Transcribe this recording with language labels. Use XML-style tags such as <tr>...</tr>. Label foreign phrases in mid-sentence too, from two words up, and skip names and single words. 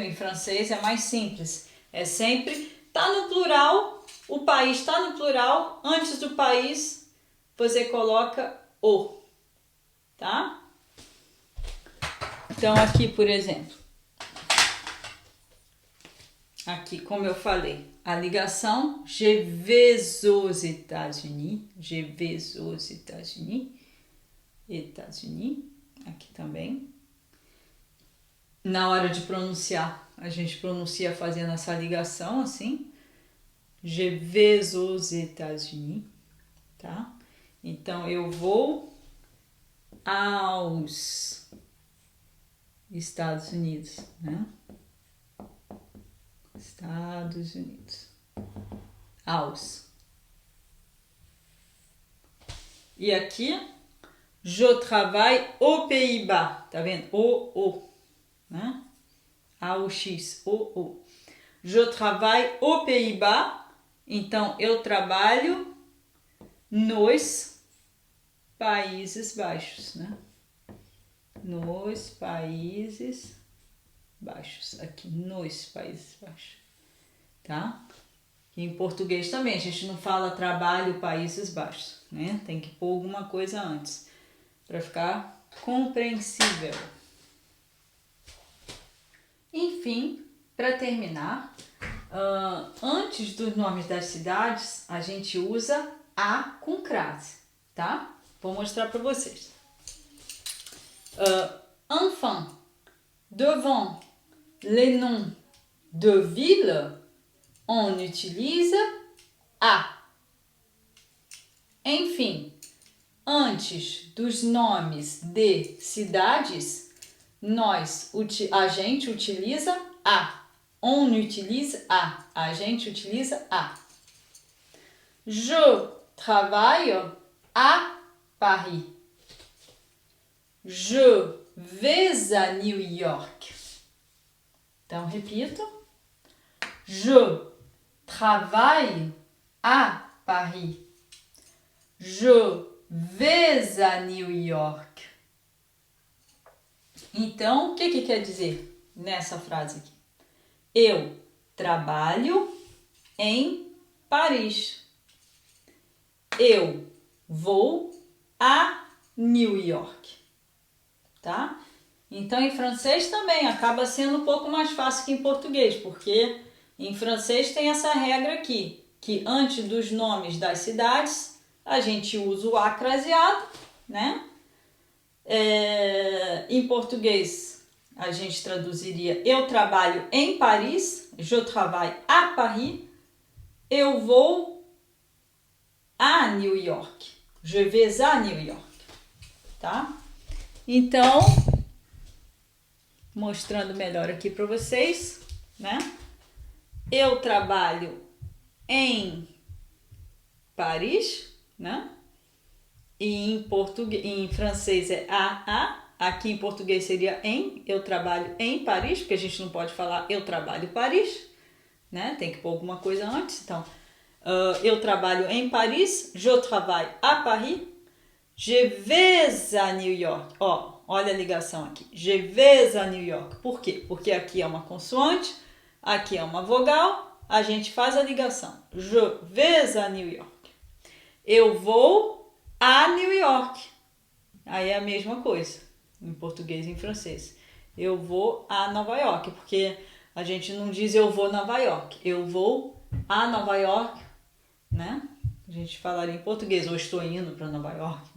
<pt>Em francês é mais simples. É sempre, tá no plural, o país está no plural, antes do país você coloca o. Tá? Então aqui, por exemplo, aqui, como eu falei, a ligação,</pt> <fr>je vais aux États-Unis, je vais aux États-Unis, États-Unis,</fr> <pt>aqui também. Na hora de pronunciar, a gente pronuncia fazendo essa ligação assim,</pt> <fr>je vais aux États-Unis,</fr> <pt>tá? Então, eu vou aos Estados Unidos, né? Estados Unidos. Aos. E aqui,</pt> <fr>je travaille aux Pays-Bas.</fr> <pt>Tá vendo? O, né? A, X, o.</pt> <fr>Je travaille aux Pays-Bas.</fr> <pt>Então, eu trabalho nos Países Baixos, né? Nos Países Baixos. Aqui, nos Países Baixos. Tá? Em português também, a gente não fala trabalho Países Baixos, né? Tem que pôr alguma coisa antes, para ficar compreensível. Enfim, para terminar, antes dos nomes das cidades, a gente usa a com crase, tá? Vou mostrar para vocês.</pt> <fr>Enfin, devant les noms de villes, on utilise a.</fr> <pt>Enfim, antes dos nomes de cidades, a gente utiliza a.</pt> <fr>On utilise a.</fr> <pt>A gente utiliza a.</pt> <fr>Je travaille à Paris. Je vais à New York.</fr> <pt>Então, repito.</pt> <fr>Je travaille à Paris. Je vais à New York.</fr> <pt>Então, o que quer dizer nessa frase aqui? Eu trabalho em Paris. Eu vou a New York. Tá? Então, em francês também acaba sendo um pouco mais fácil que em português, porque em francês tem essa regra aqui, que antes dos nomes das cidades, a gente usa o a craseado, né? Em português, a gente traduziria eu trabalho em Paris,</pt> <fr>je travaille à Paris,</fr> <pt>eu vou a New York,</pt> <fr>je vais à New York,</fr> <pt>tá? Então, mostrando melhor aqui para vocês, né? Eu trabalho em Paris, né? E em francês é a. Aqui em português seria em. Eu trabalho em Paris, porque a gente não pode falar eu trabalho em Paris, né? Tem que pôr alguma coisa antes. Então, eu trabalho em Paris,</pt> <fr>je travaille à Paris, je vais à New York.</fr> <pt>Olha a ligação aqui.</pt> <fr>Je vais à New York.</fr> <pt>Por quê? Porque aqui é uma consoante, aqui é uma vogal, a gente faz a ligação.</pt> <fr>Je vais à New York.</fr> <pt>Eu vou a New York. Aí é a mesma coisa, em português e em francês. Eu vou a Nova York, porque a gente não diz eu vou a Nova York. Eu vou a Nova York, né? A gente falaria em português, ou estou indo para Nova York, né?</pt>